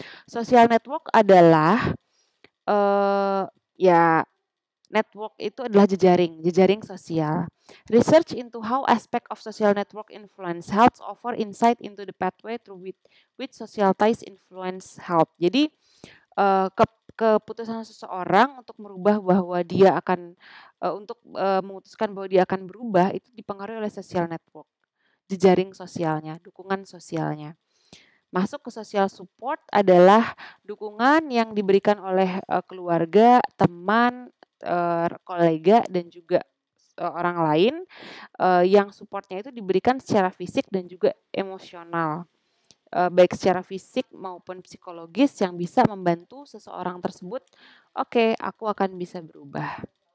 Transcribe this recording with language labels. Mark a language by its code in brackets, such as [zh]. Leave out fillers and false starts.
[id] Social network adalah ya, network itu adalah jejaring sosial. [en] Research into how aspect of social network influence health offer insight into the pathway through which social ties influence health. [id] Jadi keputusan seseorang untuk merubah bahwa dia akan memutuskan bahwa dia akan berubah itu dipengaruhi oleh social network, jejaring sosialnya, dukungan sosialnya. Masuk ke social support adalah dukungan yang diberikan oleh keluarga, teman, kolega, dan juga orang lain, yang supportnya itu diberikan secara fisik dan juga emosional, baik secara fisik maupun psikologis, yang bisa membantu seseorang tersebut, "Oke, aku akan bisa berubah."